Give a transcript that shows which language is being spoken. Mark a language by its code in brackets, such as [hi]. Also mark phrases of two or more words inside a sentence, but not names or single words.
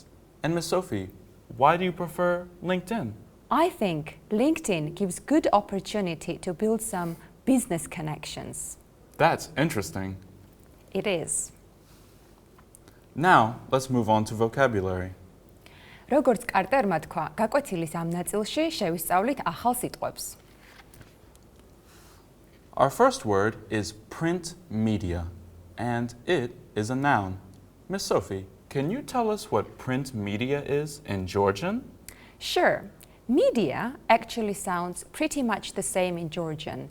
[en] And Miss Sophie, why do you prefer LinkedIn? I think LinkedIn gives good opportunity to build some business connections. That's interesting. It is. Now, let's move on to vocabulary. [ka] როგორც კარტერმა თქვა, გაკვეთილის ამ ნაწილში შევისწავლით ახალ სიტყვებს. [en] Our first word is print media, and it is a noun. Miss Sophie, can you tell us what print media is in Georgian? Sure. Media actually sounds pretty much the same in Georgian.